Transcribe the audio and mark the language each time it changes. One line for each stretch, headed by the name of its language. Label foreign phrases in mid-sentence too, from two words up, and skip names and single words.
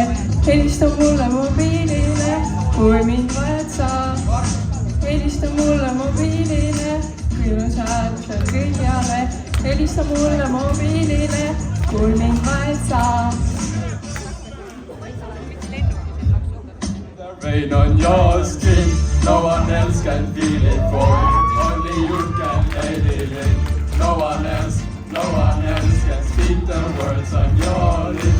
Estonian: Helista mulle mobiilile, kui mind vajad sa. Helista mulle mobiilile, kui ma saan seal kõikjale. Helista mulle mobiilile, kui mind vajad sa.
English: Rain on your skin, no one else can feel it for you. Only you can let it in. No one else can speak the words on your lips.